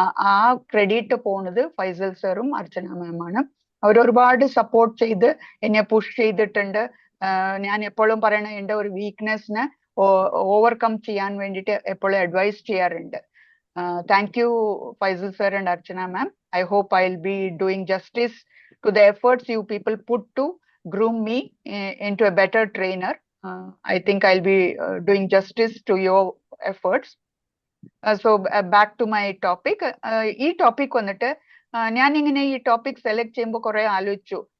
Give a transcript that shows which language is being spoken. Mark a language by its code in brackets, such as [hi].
[ml] ആ ക്രെഡിറ്റ് പോകുന്നത് ഫൈസൽ സാറും അർച്ചന മാമാണ്. അവരൊരുപാട് സപ്പോർട്ട് ചെയ്ത് എന്നെ പുഷ് ചെയ്തിട്ടുണ്ട്. ഞാൻ എപ്പോഴും പറയണ എൻ്റെ ഒരു വീക്ക്നെസ്സിനെ ഓവർകം ചെയ്യാൻ വേണ്ടിയിട്ട് എപ്പോഴും അഡ്വൈസ് ചെയ്യാറുണ്ട്. [en] Thank you Faisal sir and Archana ma'am. I hope I'll be doing justice to the efforts you people put to groom me into a better trainer. I think I'll be doing justice to your efforts. So back to my topic. [ml] ഈ topic വന്നിട്ട് ഞാൻ ഇങ്ങനെ ഈ topic select ചെയ്യുമ്പോൾ കുറെ ആലോചിച്ചു.